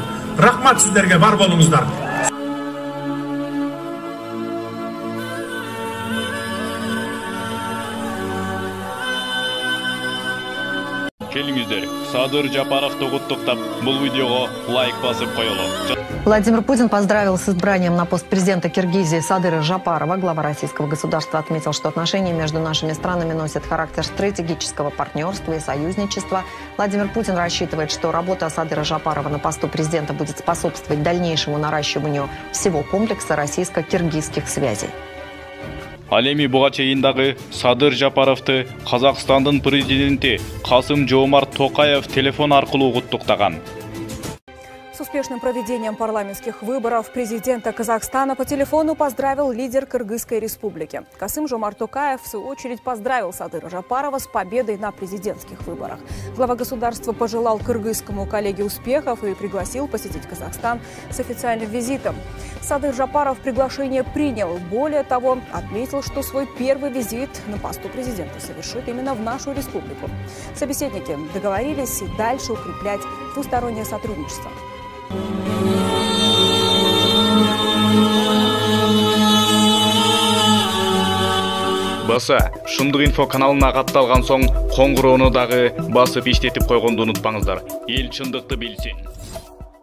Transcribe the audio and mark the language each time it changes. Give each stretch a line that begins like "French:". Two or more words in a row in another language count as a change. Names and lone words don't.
Kyrgyz: Рахмат сиздерге, бар болуңуздар. Келиңиздер, Садыр Жапаровду куттуктап, бул видеого лайк басып коелу.
Russian: Владимир Путин поздравил с избранием на пост президента Киргизии Садыра Жапарова. Глава российского государства отметил, что отношения между нашими странами носят характер стратегического партнерства и союзничества. Владимир Путин рассчитывает, что работа Садыра Жапарова на посту президента будет способствовать дальнейшему наращиванию всего комплекса российско-киргизских связей. Ал эми буга чейин дагы Садыр Жапаровду Казакстандын президенти Касым-Жомарт Токаев телефон аркылуу куттуктаган. С успешным проведением парламентских выборов президента Казахстана по телефону поздравил лидер Кыргызской республики. Касым-Жомарт Токаев, в свою очередь, поздравил Садыра Жапарова с победой на президентских выборах. Глава государства пожелал кыргызскому коллеге успехов и пригласил посетить Казахстан с официальным визитом. Садыр Жапаров приглашение принял. Более того, отметил, что свой первый визит на посту президента совершит именно в нашу республику. Собеседники договорились и дальше укреплять двустороннее сотрудничество.
Kyrgyz: Баса, Шындык инфо каналына катталган соң коңгуроону дагы басып иштетип койгонду унутпаңыздар. Эл чындыкты билсин.